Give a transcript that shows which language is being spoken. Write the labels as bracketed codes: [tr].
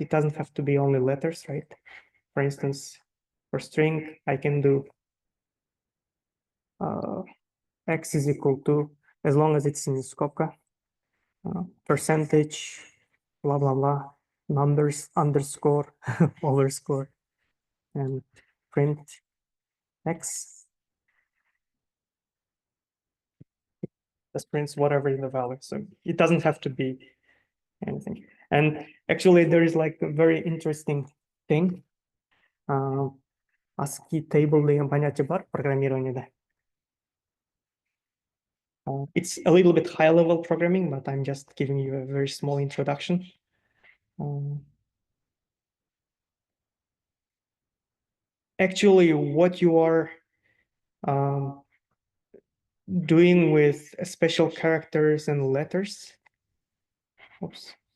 [en] It doesn't have to be only letters, right? For instance, for string, I can do x is equal to, as long as it's in skopka, percentage, blah, blah, blah, numbers, underscore, overscore, and print x. Just prints whatever is the value. So it doesn't have to be anything. And actually, there is like a very interesting thing. ASCII table [ky] деген понятие бар программированияда. [en] It's a little bit high level programming, but I'm just giving you a very small introduction. Actually, what you are doing with special characters and letters. Oops.